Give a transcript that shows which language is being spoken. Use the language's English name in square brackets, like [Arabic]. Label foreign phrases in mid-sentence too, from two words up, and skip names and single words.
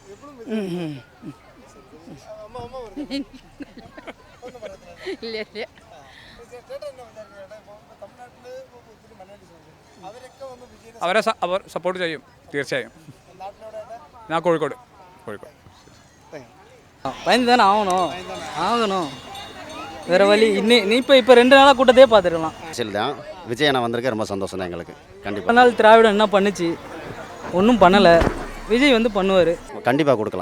[Malayalam] ഇല്ല ഇല്ല അവരെ സപ്പോർട്ട് ചെയ്യും തീർച്ചയായും. ഞാൻ കോഴിക്കോട്. [Tamil] பயந்து தானே ஆகணும். வேறு வழி இப்போ 2 நாளாக கூட்டத்தையே பார்த்துருக்கலாம். அரசியல் தான். விஜய் அண்ணா வந்திருக்க ரொம்ப சந்தோஷம் தான் எங்களுக்கு. கண்டிப்பாக நாள் திராவிடம் என்ன பண்ணுச்சு? ஒன்றும் பண்ணலை. விஜய் வந்து பண்ணுவார். கண்டிப்பாக கொடுக்கலாம்.